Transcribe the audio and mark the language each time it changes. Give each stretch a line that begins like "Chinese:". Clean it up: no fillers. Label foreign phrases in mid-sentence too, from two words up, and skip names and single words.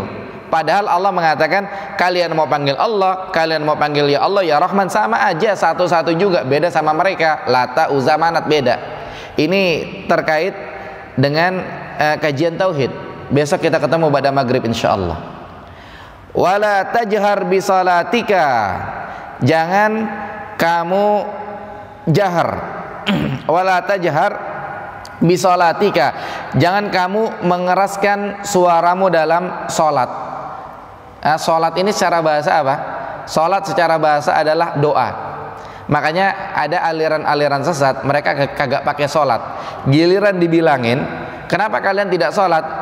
Indonesian: Padahal Allah mengatakan kalian mau panggil Allah, kalian mau panggil ya Allah, ya Rahman, sama aja, satu-satu juga. Beda sama mereka, Lata, Uzza, Manat, beda. Ini terkait dengan kajian tauhid. Besok kita ketemu pada maghrib insyaallah.
Arabic: Wala tajhar bisalatika,
Indonesian: jangan kamu jahar.
Arabic: Wala tajhar bisalatika,
Indonesian: jangan kamu mengeraskan suaramu dalam sholat. Sholat ini secara bahasa apa? Sholat secara bahasa adalah doa. Makanya ada aliran-aliran sesat, mereka kagak pakai sholat. Giliran dibilangin, kenapa kalian tidak sholat?